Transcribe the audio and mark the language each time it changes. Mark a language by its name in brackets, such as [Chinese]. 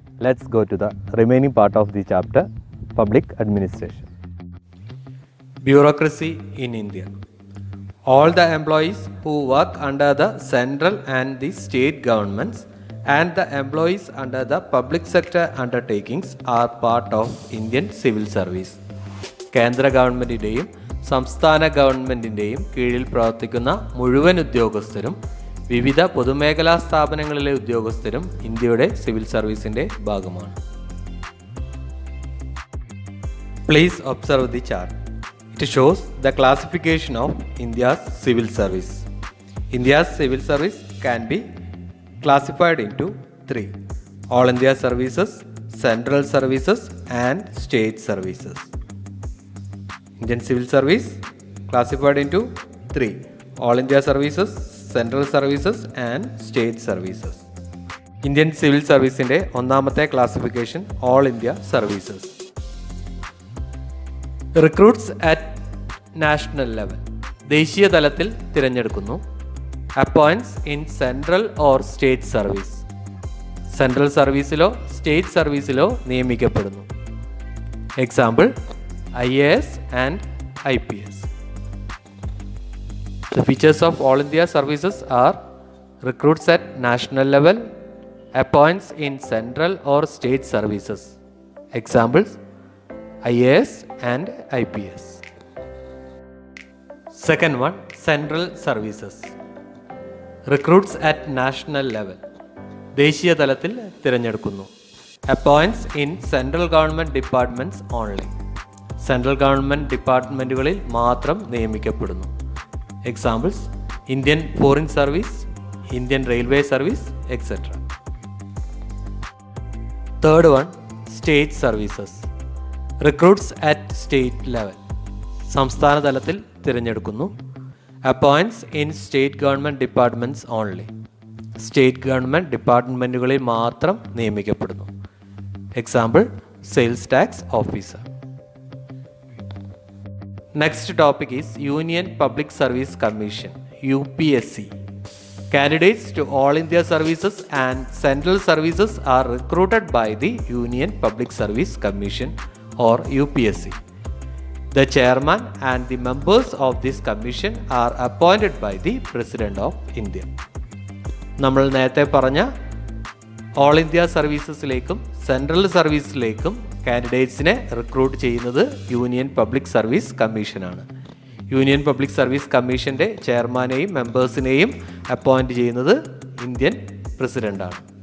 [English] Let's go to the remaining part of the chapter, Public Administration. Bureaucracy in India. All the employees who work under the central and the state governments and the employees under the public sector undertakings are part of Indian civil service. [Malayalam] കേന്ദ്ര ഗവൺമെൻറ്റിൻ്റെയും സംസ്ഥാന ഗവൺമെൻറ്റിൻ്റെയും കീഴിൽ പ്രവർത്തിക്കുന്ന മുഴുവൻ ഉദ്യോഗസ്ഥരും വിവിധ പൊതുമേഖലാ സ്ഥാപനങ്ങളിലെ ഉദ്യോഗസ്ഥരും ഇന്ത്യയുടെ സിവിൽ സർവീസിൻ്റെ ഭാഗമാണ്. [English] Please observe the chart. It shows the classification of India's civil service. India's civil service can be classified into three: All India services, Central services and State services. Indian civil service classified into three: All India services, Central services and State services. [Malayalam] Indian civil serviceന്റെ ഒന്നാമത്തെ classification all India services. [English] recruits at national level, [Malayalam] ദേശീയ തലത്തിൽ തിരഞ്ഞെടുക്കുന്നു. [English] appoints in central or state service, [Malayalam] central സർവീസിലോ state സർവീസിലോ നിയമിക്കപ്പെടുന്നു. [English] Example IAS and IPS. The features of All India services are recruits at national level, appoints in central or state services. Examples IAS and IPS. Second one, central services. Recruits at national level, [Malayalam] ദേശീയ തലത്തിൽ തിരഞ്ഞെടുക്കുന്നു. [English] Appoints in central government departments only, [Malayalam] central government ഡിപ്പാർട്ട്മെൻറ്റുകളിൽ മാത്രം നിയമിക്കപ്പെടുന്നു. [English] Examples Indian foreign service, Indian railway service etcetera. Third one, state services. Recruits at state level, [Malayalam] സംസ്ഥാന തലത്തിൽ തിരഞ്ഞെടുക്കുന്നു. [English] appoints in state government departments only, [Malayalam] state government ഡിപ്പാർട്ട്മെൻറ്റുകളിൽ മാത്രം നിയമിക്കപ്പെടുന്നു. [English] Example sales tax officer. Next topic is Union Public Service Commission, UPSC. Candidates to All India services and Central services are recruited by the Union Public Service Commission or UPSC. The chairman and the members of this commission are appointed by the President of India. [Malayalam] നമ്മൾ നേരത്തെ പറഞ്ഞ all India സർവീസസിലേക്കും central സർവീസിലേക്കും കാൻഡിഡേറ്റ്സിനെ recruit ചെയ്യുന്നത് union public service കമ്മീഷനാണ്. Union public service കമ്മീഷൻ്റെ ചെയർമാനെയും മെമ്പേഴ്സിനെയും appoint ചെയ്യുന്നത് Indian പ്രസിഡൻ്റാണ്.